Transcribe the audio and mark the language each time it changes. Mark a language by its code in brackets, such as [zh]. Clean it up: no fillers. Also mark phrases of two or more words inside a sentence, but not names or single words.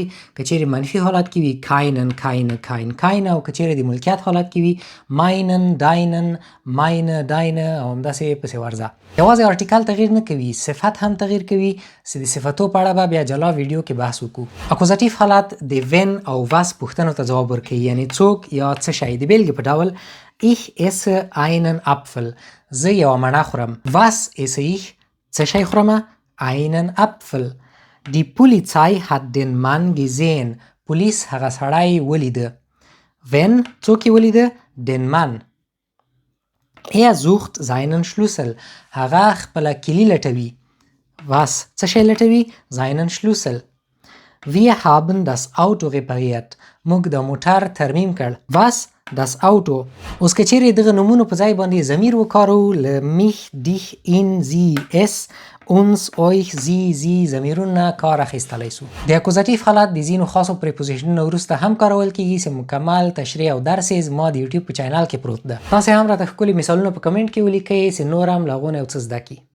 [ps] که چیرې منفي حالت کې وي کاینن کاین او که چیرې د ملکیت حالت کې وي ماینن داینن ماینه داینه او همداسې پسې ورځه. یوازې ارتیکل تغییر نه کوي، صفت هم تغییر کوي چې د صفتو په اړه به بیا جلا ویډیو کې بحث وکړو. اکوزاتیف حالت د وین او واس پوښتنو ته ځواب ورکوي، یعنی څوک یا څه شی. د بیلګې په ډول [de] ich esse einen Apfel. [ps] زه یوه مڼه خورم. [de] Was esse ich؟ [ps] څه شی خورم؟ [de] einen Apfel. Die Polizei hat den Mann gesehen. [ps] پولیس هغه سړی ولیده. Wenn څوک یې ولیده؟ [de] den Mann. Er sucht seinen Schlüssel. [ps] هغه خپله کیلي لټوي. Was څه شی لټوي؟ [de] seinen Schlüssel. Wir haben das Auto repariert. [ps] موږ د موټر ترمیم کړ. [de] Was das Auto. [ps] اوس که چیرې دغه نومونو په ځای باندې ضمیر وکارو له [de] mich dich in sie es uns euch sie [ps] ضمیرونه کار اخیستلی سو. د اکوزاتیف حالت د ځینو خاصو پریپوزیشنونو وروسته هم کارول کیږي چې مکمل تشریح او درس یې زما د یوټیوب په چینل کې پروت ده. تاسې هم راته ښکلي مثالونه په کمنټ کې ولیکئ چې نور هم له هغو نه یو څه زده کړي.